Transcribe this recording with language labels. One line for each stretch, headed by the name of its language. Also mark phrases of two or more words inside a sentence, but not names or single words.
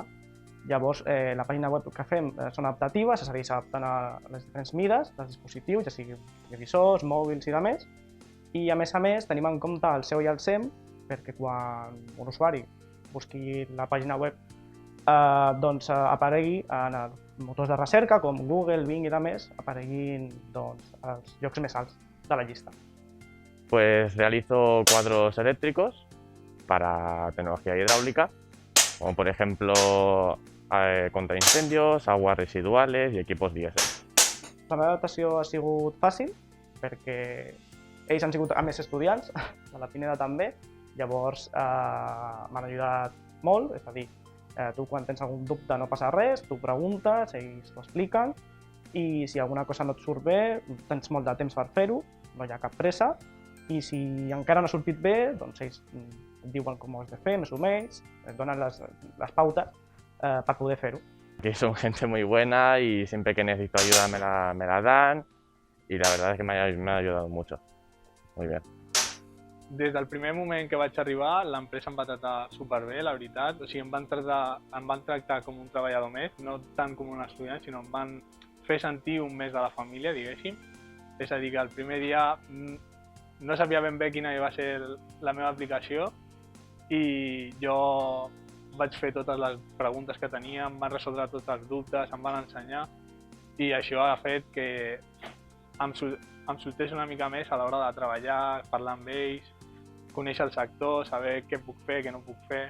Catalan: Llavors, la pàgina web que fem són adaptatives, és a dir, s'adapten a les diferents mides dels dispositius, ja sigui televisors, mòbils i demés. I a més tenim en compte el SEO i el SEM perquè quan un usuari busqui la pàgina web aparegui en els motors de recerca com Google, Bing i demés, apareguin els llocs més alts de la llista.
Spanish: Pues realizo cuadros eléctricos para tecnología hidráulica, como por ejemplo contra incendios, aguas residuales y equipos diésel.
Catalan: La meva adaptació ha sigut fàcil perquè ells han sigut a més estudiants, de la Pineda també, llavors m'han ajudat molt, és a dir, tu quan tens algun dubte no passa res, tu preguntes, ells t'ho expliquen i si alguna cosa no et surt bé, tens molt de temps per fer-ho, no hi ha cap pressa i si encara no ha sortit bé, doncs ells et diuen com ho has de fer, més o menys, et donen les pautes per poder fer-ho.
Spanish: Que son gente muy buena y siempre que necesito ayuda me la dan y la verdad es que me ha ayudado mucho. Muy bien.
Catalan: Des del primer moment que vaig arribar, l'empresa em va tractar superbé, la veritat. O sigui, em van tractar com un treballador més, no tant com un estudiant, sinó em van fer sentir un mes de la família, diguéssim. És a dir, que el primer dia no sabia ben bé quina va ser la meva aplicació i jo vaig fer totes les preguntes que tenia, em van resoldre tots els dubtes, em van ensenyar i això ha fet que em soltés una mica més a l'hora de treballar, parlar amb ells, conèixer el sector, saber què puc fer, què no puc fer.